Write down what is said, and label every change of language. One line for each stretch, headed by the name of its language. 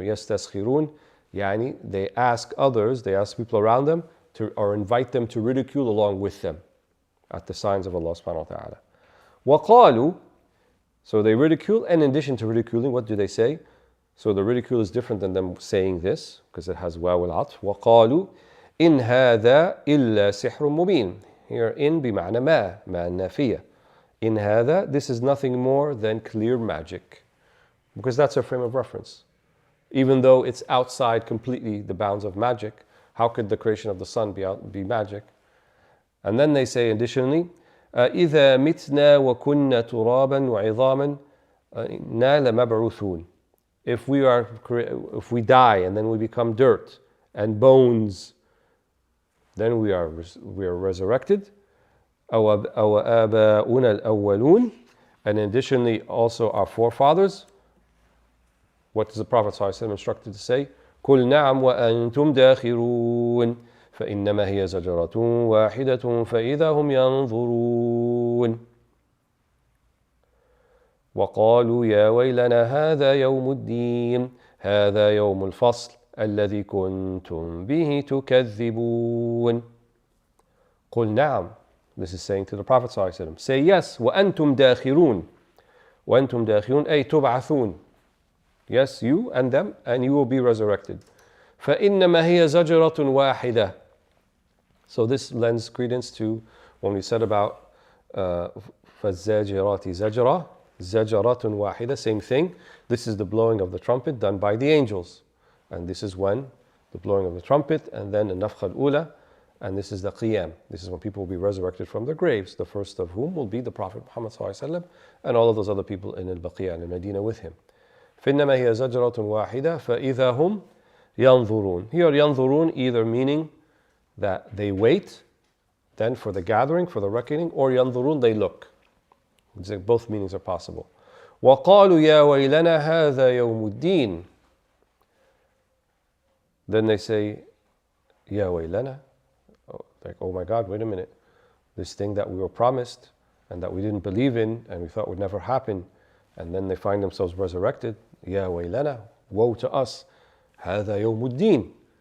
Arabic: يستسخرون, يعني
English: they ask others, they ask people around them to, or invite them to ridicule along with them at the signs of Allah subhanahu wa ta'ala.
Arabic: وقالوا,
English: so they ridicule, and in addition to ridiculing, what do they say? So the ridicule is different than them saying this, because it has
Arabic: واو العطف. وقالوا إن هذا إلا سحر مبين.
English: Here in
Arabic: بمعنى ما النافية.
English: In هذا, this is nothing more than clear magic. Because that's our frame of reference. Even though it's outside completely the bounds of magic, how could the creation of the sun be magic? And then they say additionally,
Arabic: إذا متنا وكنا ترابا وعظاما إنا لمبعوثون.
English: If we die and then we become dirt and bones, then we are resurrected.
Arabic: أو آباؤنا الأولون.
English: And additionally also our forefathers. What does the Prophet ﷺ instructed to say?
Arabic: قل نعم وأنتم داخرون فإنما هي زجرة واحدة فإذا هم ينظرون. وقالوا يا ويلنا هذا يوم الدين هذا يوم الفصل الذي كنتم به تكذبون. قل نعم.
English: This is saying to the Prophet ﷺ, say yes.
Arabic: وأنتم داخرون. وأنتم داخرون أي تبعثون.
English: Yes, you and them, and you will be resurrected.
Arabic: فإنما هي زجرة واحدة.
English: So this lends credence to when we said about
Arabic: فالزاجرات زجرة. زجرة واحدة,
English: same thing. This is the blowing of the trumpet done by the angels. And this is when the blowing of the trumpet, and then the nafkha al-ula, and this is the qiyam. This is when people will be resurrected from their graves, the first of whom will be the Prophet Muhammad ﷺ and all of those other people in al-Baqiyah and in Medina with him.
Arabic: فإنما هي زجرة واحدة فإذا هم ينظرون.
English: Here ينظرون either meaning that they wait then for the gathering, for the reckoning, or ينظرون, they look. Both meanings are possible.
Arabic: وقالوا يا ويلنا هذا يوم الدين.
English: Then they say,
Arabic: يا ويلنا.
English: Like, oh my God, wait a minute. This thing that we were promised and that we didn't believe in and we thought would never happen, and then they find themselves resurrected.
Arabic: يا ويلنا,
English: woe to us.
Arabic: هذا يوم الدين.